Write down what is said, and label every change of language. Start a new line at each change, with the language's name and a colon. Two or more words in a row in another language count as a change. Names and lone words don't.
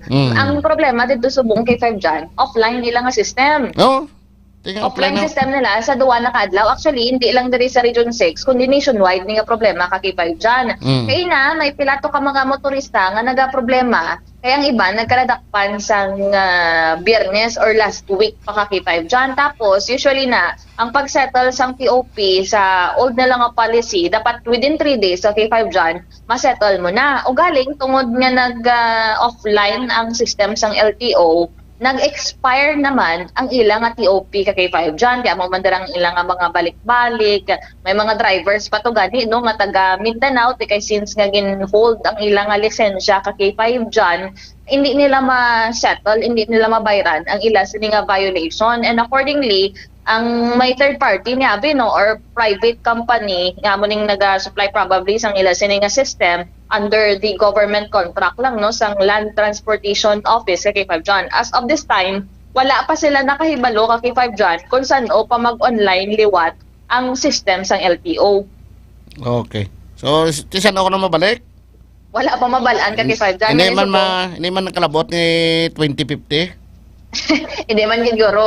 Hiligaynon: Ang problema dito subong K5 dyan, offline nila nga system.
English: Offline system
Hiligaynon: nila sa duwa na kadlaw. Actually, hindi lang diri sa Region 6, kundi nationwide nga problema ka K5 dyan. Kaya na, may pilato ka mga motorista nga naga-problema. Kaya ang iba, nagkaladakpan sa Biyernes or
English: last week
Hiligaynon: pa ka K5 dyan. Tapos, usually na, ang pag-settle sa TOP sa old na lang policy, dapat
English: within 3 days
Hiligaynon: sa K5 dyan, masettle mo na. O galing, tungod nga nag-offline ang system sang LTO, nag-expire naman ang ilang TOP ka K5 dyan. Kaya mamandarang ilang mga balik-balik. May mga drivers pa to gani, no? Nga taga Mindanao, kay since nga gin-hold ang ilang lisensya ka K5 dyan, hindi nila ma-settle, hindi nila mabayran ang ilang sini nga violation.
English: And accordingly,
Hiligaynon: ang may
English: third party
Hiligaynon: niya, no, or
English: private company,
Hiligaynon: nga mo ning nag-supply probably sang ila sini nga system
English: under the government contract
Hiligaynon: lang, no, sang Land Transportation Office kay K5 dyan.
English: As of this time,
Hiligaynon: wala pa sila nakahibalo kay K5 dyan kung saan pa mag-online liwat ang system sang LTO. Okay. So, tisan ako na mabalik? Wala pa mabalaan kay K5 dyan. Hindi man nakalabot ni 2050? Hindi man siguro.